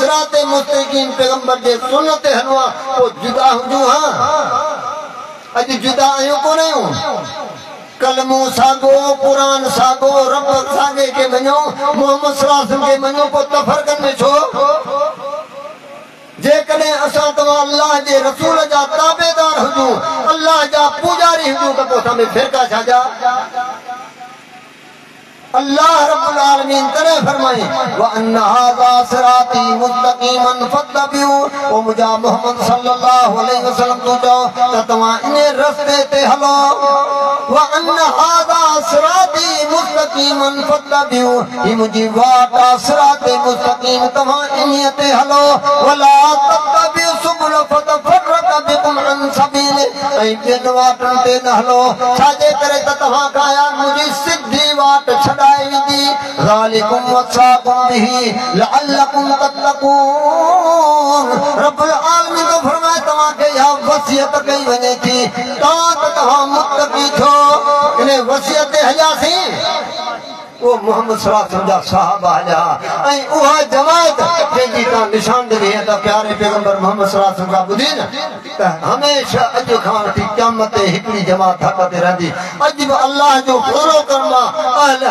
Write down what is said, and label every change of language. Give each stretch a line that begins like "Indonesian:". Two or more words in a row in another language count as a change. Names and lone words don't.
Sindhi: सिराते मुस्तक़ीम पैगंबर जे सुन्नत ते हलूं पोइ जुदा हुजूं हा अॼु जुदा आहियूं कोन आहियूं कलमो सागो कुरान सागो रब सागे खे मञो मोहम्मद
Arabic: صلى الله عليه وسلم
Sindhi: खे मञो पोइ तफ़रक़नि में छो जेकॾहिं असां तव्हां अल्लाह जे रसूल जा ताबेदार हुजूं अल्लाह जा पूजारी हुजूं त पोइ असां में फ़िरक़ा छा जा
Arabic: अल्लाह رب العالمين
Sindhi: तॾहिं फरमाई
Arabic: وأن هذا صراطي مستقيما فاتبعوه
Sindhi: ओ मुंहिंजा
Arabic: मोहम्मद صلى الله عليه وسلم
Sindhi: तूं चओ त तव्हां इन रस्ते ते हलो
Arabic: وأن هذا صراطي مستقيما فاتبعوه
Sindhi: ही मुंहिंजी वाट आहे सिराते मुस्तक़ीम तव्हां इन्हीअ ते हलो
Arabic: ولا تتبعوا السبل فتفرق بكم عن سبيله
Sindhi: ऐं ॿियनि वाटनि ते न हलो छाजे करे त तव्हां खां मुंहिंजी सिधी वाट छॾाए वेंदी
Arabic: ذلكم وصاكم به لعلكم
Sindhi: तत्तकून
Arabic: رب العالمين
Sindhi: तो फरमाए तव्हांखे इहा वसियत कई वञे थी तव्हां मुत्तक़ी थियो इन वसियत ते हलियासीं वो मोहम्मद
Arabic: صلى الله عليه وسلم
Sindhi: जा सहाबा हलिया ऐं उहा जमात जंहिंजी तव्हां निशान ॾिनी त प्यारे पैगंबर मोहम्मद
Arabic: صلى الله عليه وسلم
Sindhi: खां ॿुधी न त हमेशह अॼु खां वठी क़यामत ते हिकिड़ी जमात हक़ ते रहंदी अॼु बि अल्लाह जो फॉलो करण मां अहल